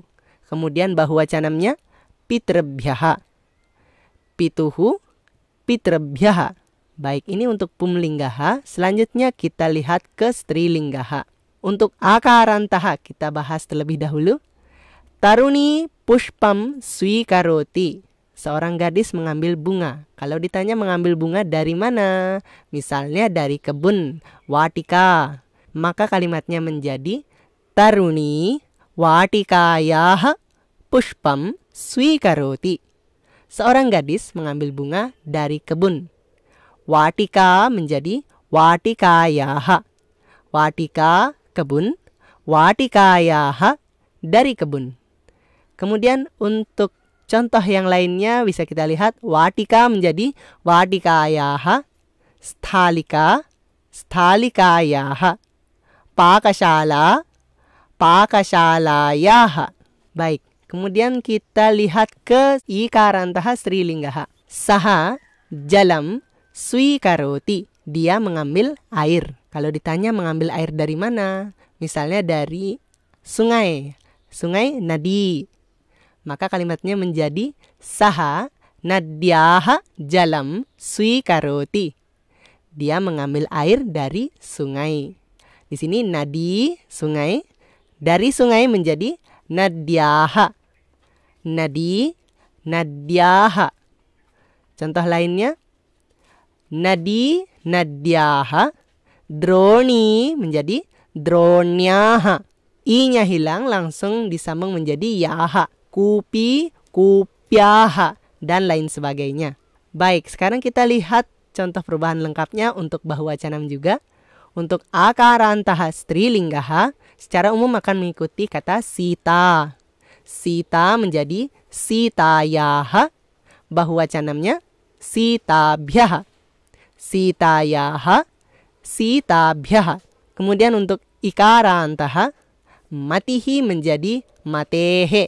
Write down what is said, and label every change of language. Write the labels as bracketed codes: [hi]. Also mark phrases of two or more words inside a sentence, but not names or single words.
[id] Kemudian bahuwacanamnya pitrebhyaha. [sa] Pituhu pitrebhyaha. [id] Baik, ini untuk pumlinggaha. Selanjutnya kita lihat ke strilinggaha. Untuk akarantaha kita bahas terlebih dahulu. [sa] Taruni pushpam swikaroti. [id] Seorang gadis mengambil bunga. Kalau ditanya mengambil bunga dari mana? Misalnya dari kebun, watika. Maka kalimatnya menjadi [sa] taruni watikayah pushpam swikaroti. [id] Seorang gadis mengambil bunga dari kebun. Watika menjadi watikayah. Watika kebun, watikayah dari kebun. Kemudian untuk contoh yang lainnya bisa kita lihat. Watika menjadi watikayah. [sa] Sthalika, sthalikayah. Pakashala, pakashalayah. [id] Baik, kemudian kita lihat ke [sa] ikarantaha strilinggaha. Saha jalam swikaroti. [id] Dia mengambil air. Kalau ditanya mengambil air dari mana? Misalnya dari sungai. Sungai nadi. Maka kalimatnya menjadi [sa] saha nadyaha jalam swikaroti. [id] Dia mengambil air dari sungai. Di sini nadi, sungai. Dari sungai menjadi nadyaha. [sa] Nadi, nadyaha. [id] Contoh lainnya. [sa] Nadi, nadyaha. [id] Droni menjadi dronyaha. I-nya hilang langsung disambung menjadi yaha. [sa] Kupi, kupyaha, [id] dan lain sebagainya. Baik, sekarang kita lihat contoh perubahan lengkapnya untuk bahuwacanam juga. Untuk [sa] akarantaha strilinggaha [id] secara umum akan mengikuti kata sita. Sita menjadi sitayaha. Bahuwacanamnya sitabhyaha. [sa] Sitayaha, sitabhyaha. [id] Kemudian untuk ikarantaha matihi menjadi matehe.